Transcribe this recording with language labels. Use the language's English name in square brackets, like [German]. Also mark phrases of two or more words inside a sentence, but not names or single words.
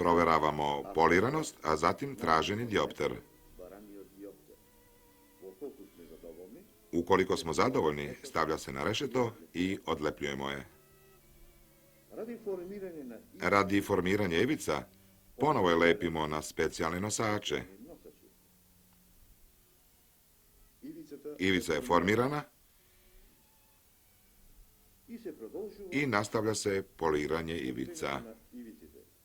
[Serbian] Proveravamo poliranost, a zatim traženi diopter. [Macedonian] бараниот диоптер. Во колку сме задоволни, [Serbian] Ukoliko smo zadovoljni, stavlja se na rešeto i odlepljujemo je. [Macedonian] ради формирање на [Serbian] Radi formiranja ivica, ponovo je lepimo na specijalne nosače. [Macedonian] носачи. Ивицата [Serbian] Ivica je formirana [Macedonian] и се продолжува [Serbian] i nastavlja se poliranje ivica. [Macedonian] на ивиците.